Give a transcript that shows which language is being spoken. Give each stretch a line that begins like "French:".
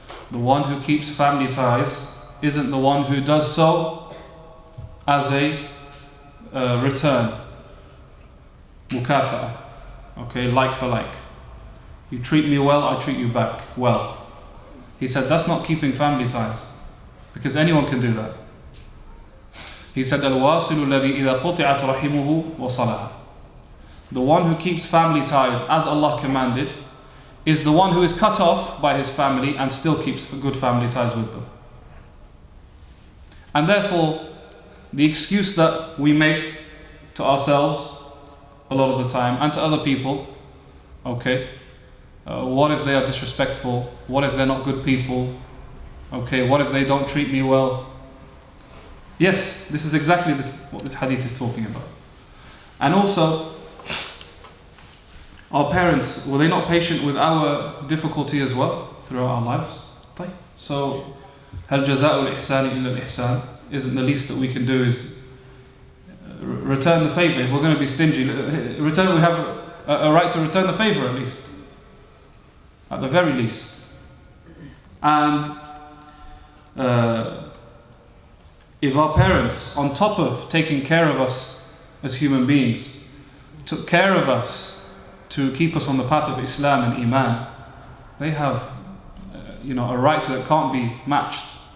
English: The one who keeps family ties isn't the one who does so as a return. Mukafa'a. Okay, like for like. You treat me well, I treat you back well. He said that's not keeping family ties, because anyone can do that. He said,
Arabic: الواصل الذي إذا قطعت رحمه وصلها.
English: The one who keeps family ties as Allah commanded is the one who is cut off by his family and still keeps good family ties with them. And therefore, the excuse that we make to ourselves a lot of the time and to other people, okay, what if they are disrespectful? What if they're not good people? Okay, what if they don't treat me well? Yes, this is exactly what this hadith is talking about. And also, our parents, were they not patient with our difficulty as well throughout our lives? So,
Arabic: هل جزاء الإحسان إلا الإحسان?
English: Isn't the least that we can do is return the favor? If we're going to be stingy, we have a right to return the favor at least. At the very least. And if our parents, on top of taking care of us as human beings, took care of us to keep us on the path of Islam and Iman, they have a right that can't be matched.